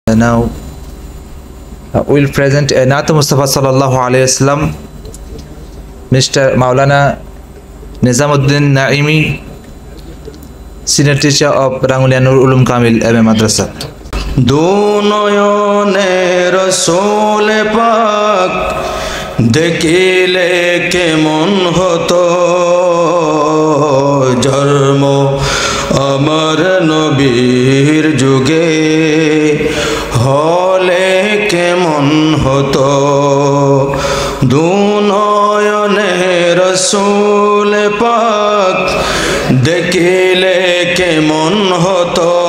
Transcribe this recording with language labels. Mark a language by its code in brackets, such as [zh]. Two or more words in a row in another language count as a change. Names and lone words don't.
[en] Now we'll present Naat Mustafa [ar] صلى الله عليه وسلم, [en] Mr. Maulana Nizamuddin Naimi, Senior Teacher of Rangulia Nur Ulum Kamil Ebe Madrasa. [bn] দুই নয়নে রসুল পাক দেখিলে কেমন হতো জন্ম আমার নবীর যুগে হলে কেমন হতো দুই নয়নে রসুল পাক দেখিলে কেমন হতো